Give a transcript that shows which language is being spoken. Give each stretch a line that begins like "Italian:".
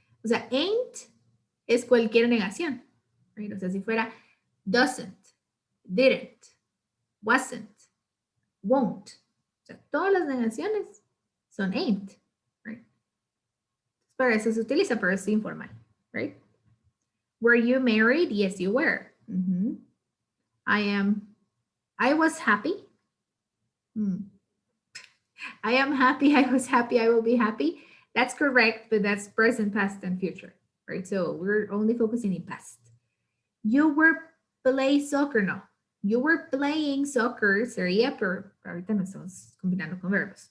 Spanish: O sea, ain't es cualquier negación.
English: Right?
Spanish: O sea, si fuera doesn't, didn't, wasn't, won't. O sea, todas las negaciones son ain't. Right? Para eso se utiliza, pero es informal.
English: Right? Were you married? Yes, you were. I was happy. I am happy. I was happy. I will be happy. That's correct, but that's present, past, and future, right? So we're only focusing in past. You were playing soccer. No. You were playing soccer.
Spanish: Sería, pero ahorita no estamos combinando con verbos.